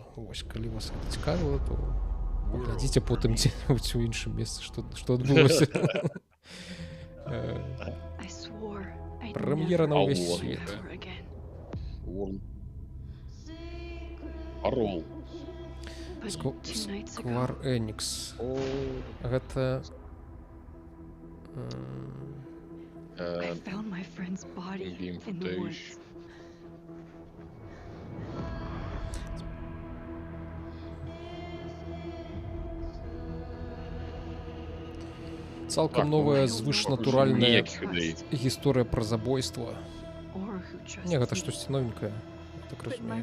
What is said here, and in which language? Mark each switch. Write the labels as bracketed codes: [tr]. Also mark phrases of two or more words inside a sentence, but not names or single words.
[be] Вось, калі вас гэта цікавіла, то паглядзіце потым дзе-небудзь у іншым месцы, што адбылося. Прэм'ера на ўвесь свет. Парол. Square Enix. Гэта... [en] I found my friend's body in the woods. [be] Цалкам новая звышнатуральная гісторыя пра забойства. Не, гэта штосьці новенькае, так разумею.